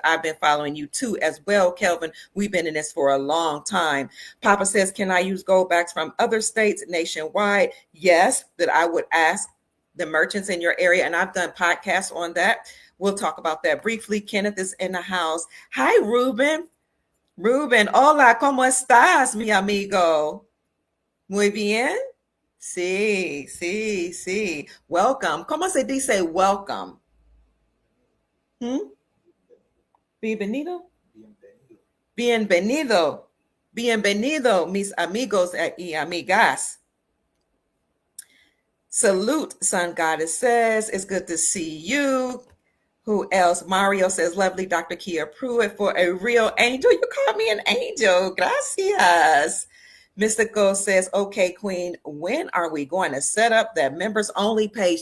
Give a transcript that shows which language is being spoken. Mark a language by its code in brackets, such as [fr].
[en] I've been following you too as well, Kelvin. We've been in this for a long time. Papa says, "Can I use gold backs from other states nationwide?" Yes, that I would ask the merchants in your area, and I've done podcasts on that. We'll talk about that briefly. Kenneth is in the house. Hi, Ruben. [es] Ruben, hola, ¿cómo estás, mi amigo? Muy bien. Sí, sí, sí. Welcome. ¿Cómo se dice welcome? Hmm? Bienvenido. Bienvenido. Bienvenido, mis amigos y amigas. [en] Salute, Sun Goddess says. It's good to see you. Who else? Mario says, lovely Dr. Kia Pruitt for a real angel. You call me an angel. [es] Gracias. [en] Mystical says, okay, Queen, when are we going to set up that members only page?